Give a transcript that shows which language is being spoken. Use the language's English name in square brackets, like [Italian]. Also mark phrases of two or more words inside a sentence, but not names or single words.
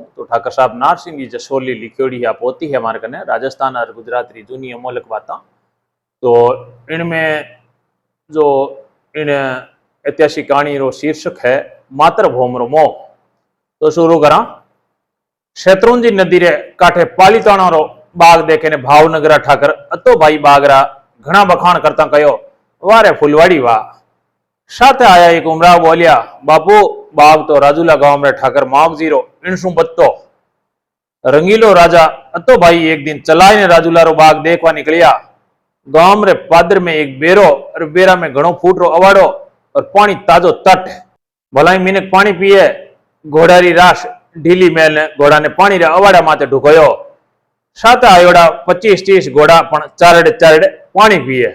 [Rajasthani] तो ठाकर साहब नारसिंह जी जसोली लिखोड़ी या पोती है हमारे कने राजस्थान और गुजरात री जूनी अमोलक बात। तो इनमें जो इन ऐतिहासिक कहानी रो शीर्षक है मातृभूम रो मोह। तो शुरू करा। शत्रुंजी नदी रे कांठे पालीताणा रो बाग देखे ने भावनगरा ठाकर अतो भाई बागरा घना बखाण करता कहो वारे फुलवाड़ी वाह। साथे आया एक उमराव बोलिया बापू बाग तो राजूला गांव में ठाकर मावजीरो इनसु बत्तो रंगीलो राजा अतो भाई एक दिन चलाए ने राजूला रो बाग देखवा निकलिया। गांव रे पादर में एक बेरो और बेरा में घणो फूट रो अवाड़ो और पानी ताजो तट। भलाई मिनक पानी पीए घोड़ारी राश ढीली मेल ने घोड़ा ने पानी रे अवाड़ा माथे ढुकोयो। साथे आयोड़ा 25-30 घोड़ा पण चारड़े चारड़े पानी पीए।